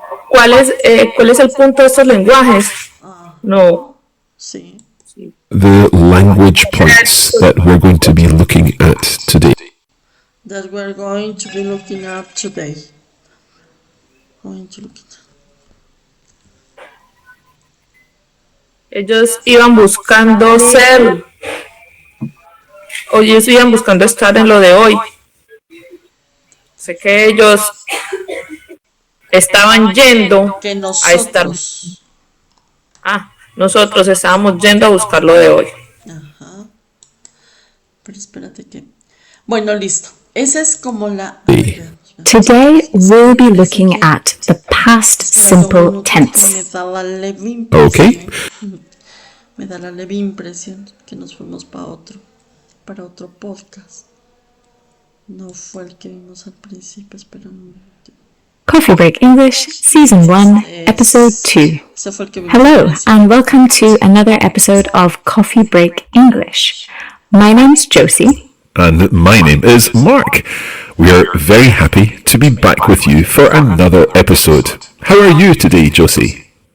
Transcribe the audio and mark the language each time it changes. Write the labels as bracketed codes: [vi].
[es] ¿Cuál es el punto de estos lenguajes? No. Sí. [en] The language points that we're going to be looking at today. That we're going to be looking at today. Going to look at. [es] Ellos iban buscando ser, o ellos iban buscando estar en lo de hoy. Sé que ellos estaban yendo Que a estar. nosotros. Nosotros estábamos yendo a buscar lo de hoy. Ajá. Pero espérate que. Bueno, listo. Esa es como la. [en] Today we'll be looking at the past simple tense. [es] Me da la leve [en] Okay. [es] impresión. Me da la leve impresión que nos fuimos para otro podcast. No fue el que vimos al principio, espera un momento. [en] Coffee Break English, Season 1, Episode 2. [es] Ese fue el que vimos al [en] Hello, [es] principio. [en] and welcome to another episode of Coffee Break English. My name's Josie. And my name is Mark. We are very happy to be back with you for another episode. How are you today, Josie?